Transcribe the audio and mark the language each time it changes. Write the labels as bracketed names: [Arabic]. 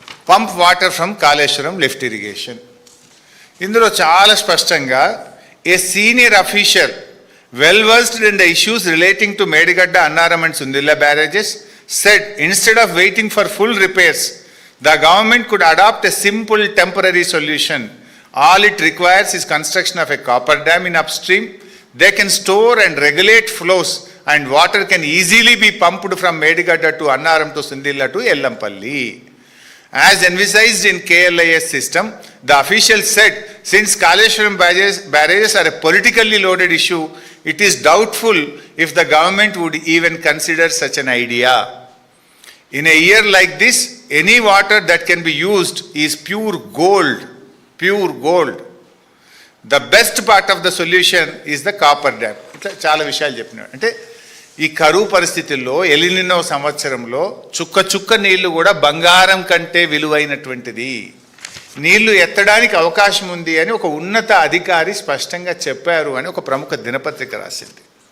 [English] Pump water from Kaleshwaram lift irrigation. [Telugu] ఇందులో చాలా స్పష్టంగా [English] A senior official well versed in the issues relating to Medigadda, Annaram and Sundilla barrages said instead of waiting for full repairs, the government could adopt a simple temporary solution. All it requires is construction of a copper dam in upstream. They can store and regulate flows and water can easily be pumped from Medigadda to Annaram to Sundilla to Ellampalli. As envisaged in KLIS system, the official said, since Kaleshwaram barrages are a politically loaded issue, it is doubtful if the government would even consider such an idea. In a year like this, any water that can be used is pure gold. Pure gold. The best part of the solution is the copper dam. [Telugu] ఇట్లా చాలా విషయాలు చెప్పినాడు. అంటే ఈ కరువు పరిస్థితుల్లో El Niño సంవత్సరంలో చుక్క చుక్క నీళ్లు కూడా బంగారం కంటే విలువైనటువంటిది. నీళ్లు ఎత్తడానికి అవకాశం ఉంది అని ఒక ఉన్నత అధికారి స్పష్టంగా చెప్పారు అని ఒక ప్రముఖ దినపత్రిక రాసింది.